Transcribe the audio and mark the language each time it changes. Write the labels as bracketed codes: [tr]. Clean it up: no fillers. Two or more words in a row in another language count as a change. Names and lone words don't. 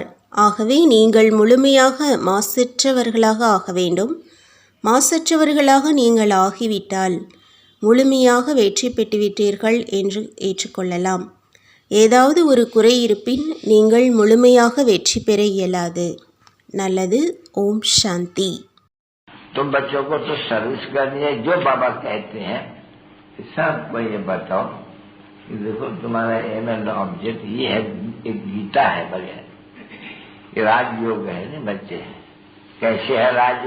[ta] ஆகவே நீங்கள் முழுமையாக மாசற்றவர்களாக ஆக வேண்டும். மாசற்றவர்களாக நீங்கள் ஆகிவிட்டால் முழுமையாக வெற்றி பெற்றுவிட்டீர்கள் என்று ஏற்றுக்கொள்ளலாம். ஏதாவது ஒரு குறை இருப்பின் நீங்கள் முழுமையாக வெற்றி பெற இயலாது. நல்லது. [sa] ॐ शान्ति. [hi] तुम बच्चों को तो सर्विस करनी है, जो बाबा कहते हैं सबको ये बताओ कि देखो तुम्हारा [en] aim and object [hi] ये है, एक गीता है बढ़िया, ये राजयोग है ना बच्चे। कैसे है राजयोग?